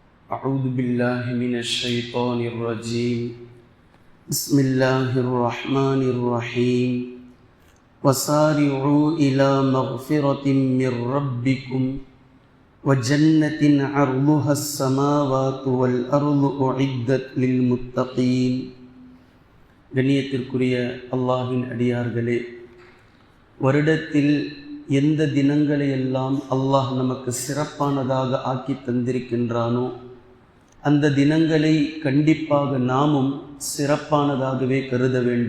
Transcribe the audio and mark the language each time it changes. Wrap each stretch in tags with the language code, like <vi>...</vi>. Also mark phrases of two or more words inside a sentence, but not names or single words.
<ar>أعوذ بالله من الشيطان الرجيم بسم الله الرحمن الرحيم وسارعوا إلى مغفرة من ربكم وجنة عرضها السماوات والأرض أعدت للمتقين.</ar> <ta>கண்ணியத்திற்குரிய அல்லாஹ்வின் அடியார்களே, வருடத்தில் எந்த தினங்களை எல்லாம் அல்லாஹ் நமக்கு சிறப்பானதாக ஆக்கி தந்திருக்கின்றானோ அந்த தினங்களை கண்டிப்பாக நாமும் சிறப்பானதாகவே கருத வேண்டும்.</ta>